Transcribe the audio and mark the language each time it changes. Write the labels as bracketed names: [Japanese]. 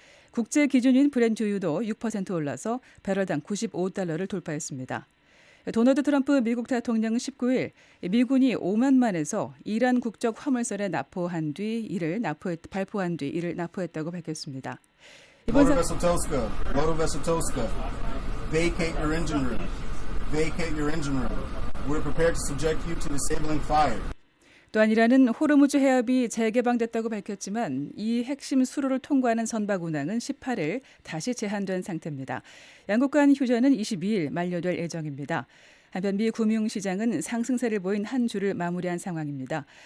[Korean] 국제 기준유인 브렌트유도 6% 올라서 배럴당 95달러를 돌파했습니다. 도널드 트럼프 미국 대통령은 19일 미군이 오만만에서 이란 국적 화물선에 발포한 뒤 이를 납포했다고 밝혔습니다. 이번 [English] Vessel Tosca, vacate your engine room. Vacate your engine room. We're prepared to subject you to disabling fire. [Korean] 또한 이란은 호르무즈 해협이 재개방됐다고 밝혔지만 이 핵심 수로를 통과하는 선박 운항은 18일 다시 제한된 상태입니다. 양국 간 휴전은 22일 만료될 예정입니다. 한편 미 금융시장은 상승세를 보인 한 주를 마무리한 상황입니다.